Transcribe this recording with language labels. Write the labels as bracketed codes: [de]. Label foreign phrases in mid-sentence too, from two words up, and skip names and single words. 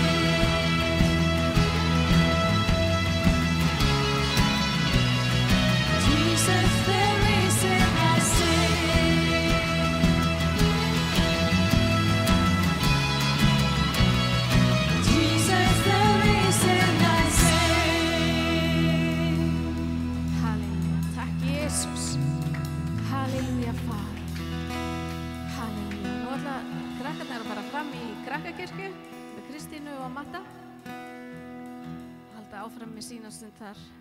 [en] Jesus, the reason I sing. Jesus, the reason I sing. [is] Halleluja. Takk Jesus. Halleluja, far. Halleluja. Nú ætla krakkarnir að fara fram í krakkakirkju með Kristínu og Matta. Halda áfram með sína stund þar.